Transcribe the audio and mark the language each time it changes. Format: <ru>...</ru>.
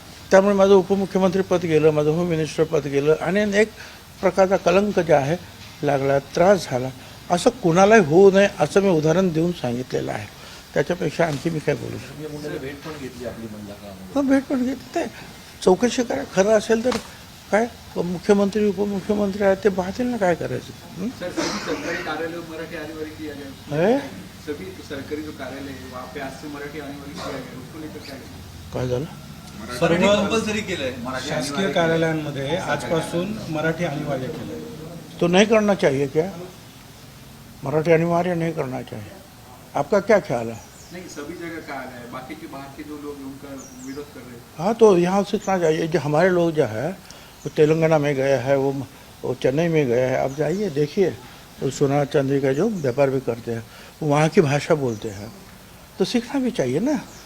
<mr>त्यामुळे माझं उपमुख्यमंत्रीपद गेलं, माझं होम मिनिस्टरपद गेलं आणि एक प्रकारचा कलंक जे आहे लागला, त्रास झाला. असं कुणालाही होऊ नये असं मी उदाहरण देऊन सांगितलेलं आहे. त्याच्यापेक्षा आणखी मी काय बोलू शकतो. मुंडेने भेट पण घेतली आपली मंडळामध्ये. भेट पण घेतली, ते चौकशी करा. खरं असेल तर काय मुख्यमंत्री उपमुख्यमंत्री आहेत ते पाहतील ना काय करायचं.</mr> <hi>सरकारी कार्यालय मराठी अनिवार्य किया गया, सभी सरकारी जो कार्यालय है वहाँ पे आज से मराठी अनिवार्य किया गया, उसको लेकर क्या</hi> <mr>काय झालं? सर्व कंपल्सरी केलंय. शासकीय कार्यालयांमध्ये आजपासून मराठी अनिवार्य केलं.</mr> <hi>तो नहीं करना चाहिए क्या? मराठी अनिवार्य नहीं करना चाहिए. आपका क्या ख्याल है? नहीं, सभी जगह का हाल है, बाकी के बाहर के जो लोग हैं, उनका विरोध कर रहे हैं. हाँ, तो यहाँ सीखना चाहिए. जो हमारे लोग जो है वो तेलंगाना में गए हैं, वो चेन्नई में गए हैं. आप जाइए देखिए, तो सोना चांदी का जो व्यापार भी करते हैं वो वहाँ की भाषा बोलते हैं, तो सीखना भी चाहिए ना.</hi>